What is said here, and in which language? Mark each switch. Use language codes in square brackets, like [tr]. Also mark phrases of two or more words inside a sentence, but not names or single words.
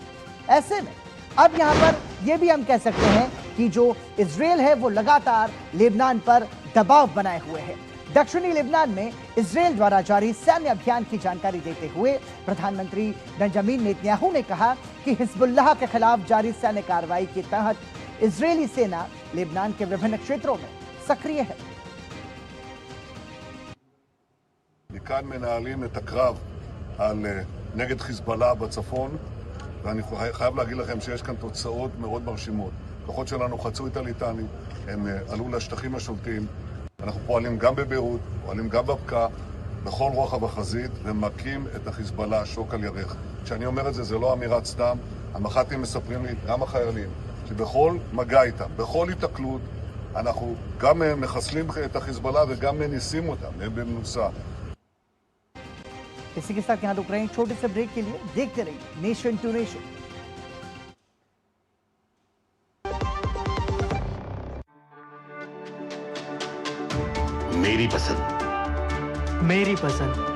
[hi] ऐसे में अब यहां पर यह भी हम कह सकते हैं कि जो इजरायल है वो लगातार लेबनान पर दबाव बनाए हुए है। दक्षिणी लेबनान में इजरायल द्वारा जारी सैन्य अभियान की जानकारी देते हुए प्रधानमंत्री बेंजामिन नेतन्याहू ने कहा कि हिजबुल्लाह के खिलाफ जारी सैन्य कार्रवाई के तहत इजरायली सेना लेबनान के विभिन्न क्षेत्रों में सक्रिय है। [he] מכאן מנהלים את הקרב נגד חיזבאללה בצפון, ואני חייב להגיד לכם שיש כאן תוצאות מאוד מרשימות. כוחות שלנו חצו את הליטני, הם עלו לשטחים השולטים. אנחנו פועלים גם בביירות, פועלים גם בבקעה, בכל רוחב החזית, ומכים את החיזבאללה שוק על ירך. כשאני אומר את זה, זה לא אמירת סתם. המח"טים מספרים לי, גם החיילים, שבכל מגע איתם, בכל התקלות, אנחנו גם מחסלים את החיזבאללה וגם מניסים אותם, הם במנוסה. [hi] इसी के साथ यहां रुक रहे हैं छोटे से ब्रेक के लिए। देखते रहिए नेशन टू नेशन। मेरी पसंद, मेरी पसंद,